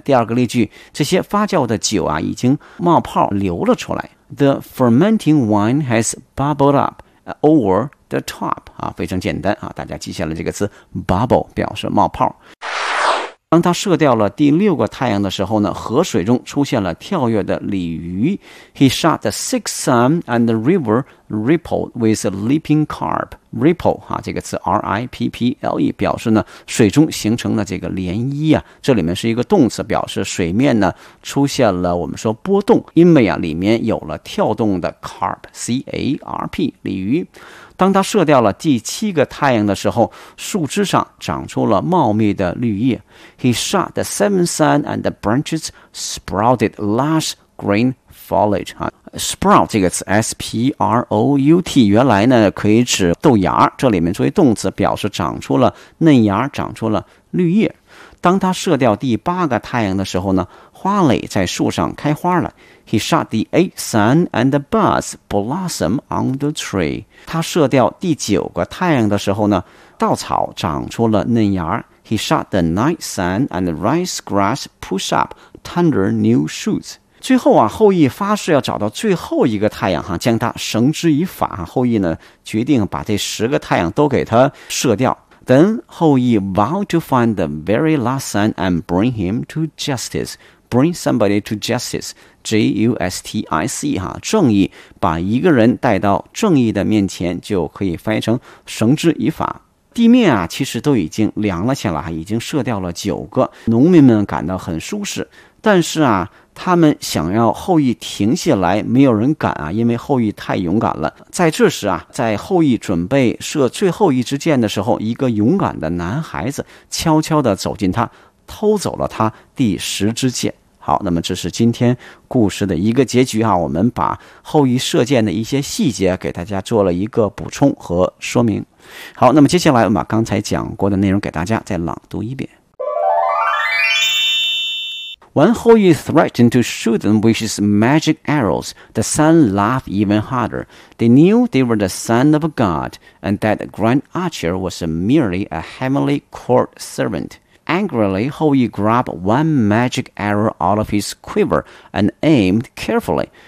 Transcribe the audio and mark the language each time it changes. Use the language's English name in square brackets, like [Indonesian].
[Chinese] 第二个例句，这些发酵的酒啊已经冒泡流了出来， [English] the fermenting wine has bubbled up over the top、 [Chinese] 啊、非常简单、啊、大家记下了这个词 bubble， 表示冒泡。当他射掉了第六个太阳的时候呢，河水中出现了跳跃的鲤鱼。 [English] He shot the sixth sun and the river rippled with a leaping carp. [Chinese] Ripple 啊，这个词 R-I-P-P-L-E 表示呢水中形成了这个涟漪啊。这里面是一个动词，表示水面呢出现了我们说波动，因为啊里面有了跳动的 carp C-A-R-P 鲤鱼。当他射掉了第七个太阳的时候，树枝上长出了茂密的绿叶。 [English] He shot the seventh sun and the branches sprouted lush green foliage. [Chinese] Sprout 这个词 S-P-R-O-U-T 原来呢可以指豆芽，这里面作为动词表示长出了嫩芽，长出了绿叶。当他射掉第八个太阳的时候呢，花蕾在树上开花了。 [English] He shot the eighth sun and the buds blossom on the tree. [Chinese] 他射掉第九个太阳的时候呢，稻草长出了嫩芽。 [English] He shot the ninth sun and the rice grass push up tender new shoots. [Chinese] 最后啊，后羿发誓要找到最后一个太阳，将它绳之以法。后羿呢，决定把这十个太阳都给它射掉。 [English] Then 后羿 vowed to find the very last sun and bring him to justice. Bring somebody to justice, [Chinese] J-U-S-T-I-C, 哈，正义，把一个人带到正义的面前，就可以翻译成绳之以法。地面啊，其实都已经凉了起来，已经射掉了九个，农民们感到很舒适，但是啊他们想要后羿停下来，没有人敢啊，因为后羿太勇敢了。在这时啊，在后羿准备射最后一支箭的时候，一个勇敢的男孩子悄悄地走进他，偷走了他第十支箭。好，那么这是今天故事的一个结局啊，我们把后羿射箭的一些细节给大家做了一个补充和说明。好，那么接下来我们把刚才讲过的内容给大家再朗读一遍。 [English] When Houyi threatened to shoot them with his magic arrows, the sun laughed even harder. They knew they were the son of a god, and that the grand archer was merely a heavenly court servant. Angrily, Houyi grabbed one magic arrow out of his quiver and aimed carefully.